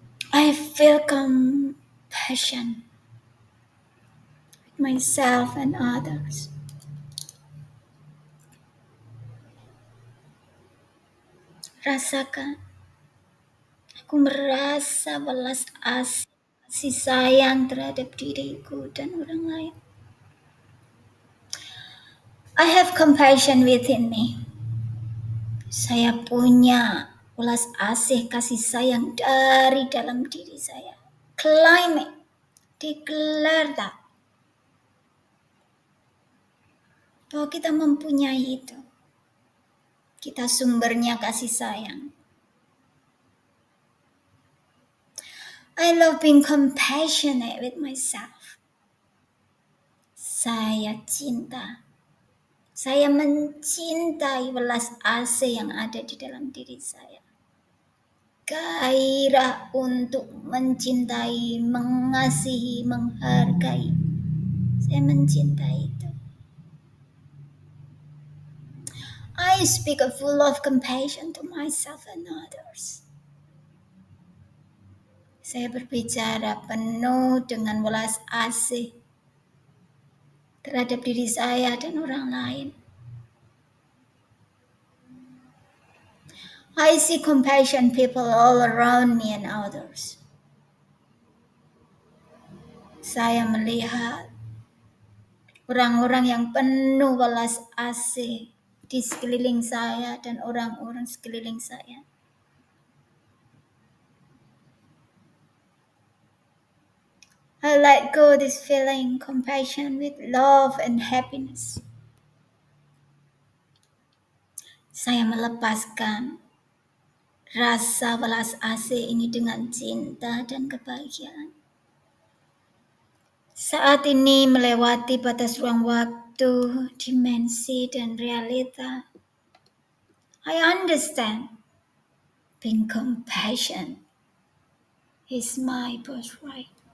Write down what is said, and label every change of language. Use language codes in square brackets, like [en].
[en] I feel compassion with myself and others. [id] Rasakan, aku merasa belas kasih sayang terhadap diriku dan orang lain. [en] I have compassion within me. [id] Saya punya belas asih kasih sayang dari dalam diri saya. [en] Claim it. Declare that. [id] Bahwa kita mempunyai itu. Kita sumbernya kasih sayang. [en] I love being compassionate with myself. [id] Saya cinta. Saya mencintai belas asih yang ada di dalam diri saya. Gairah untuk mencintai, mengasihi, menghargai. Saya mencintai itu. [en] I speak full of compassion to myself and others. [id] Saya berbicara penuh dengan welas asih terhadap diri saya dan orang lain. [en] I see compassion people all around me and others. [id] Saya melihat orang-orang yang penuh welas asih di sekeliling saya dan orang-orang sekeliling saya. [en] I let go this feeling, compassion with love and happiness. [id] Saya melepaskan rasa welas asih ini dengan cinta dan kebahagiaan. Saat ini melewati batas ruang waktu, dimensi, dan realita. [en] I understand being compassion is my birthright.